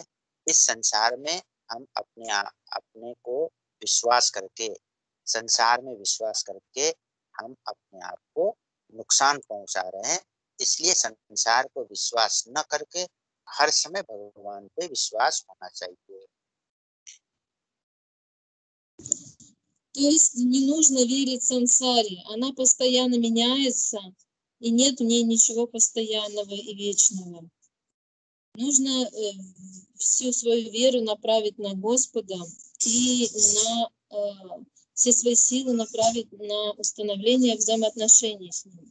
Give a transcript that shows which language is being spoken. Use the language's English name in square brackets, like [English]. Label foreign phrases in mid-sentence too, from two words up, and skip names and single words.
[Hindi] इस संसार में हम अपने को विश्वास करके, संसार में विश्वास करके हम अपने आप को नुकसान पहुंचा रहे हैं। इसलिए संसार को विश्वास न करके हर समय भगवान पे विश्वास होना चाहिए। [Russian] То есть не нужно верить сансаре, она постоянно меняется, и нет в ней ничего постоянного и вечного. Нужно всю свою веру направить на Господа и все свои силы направить на установление взаимоотношений с Ним.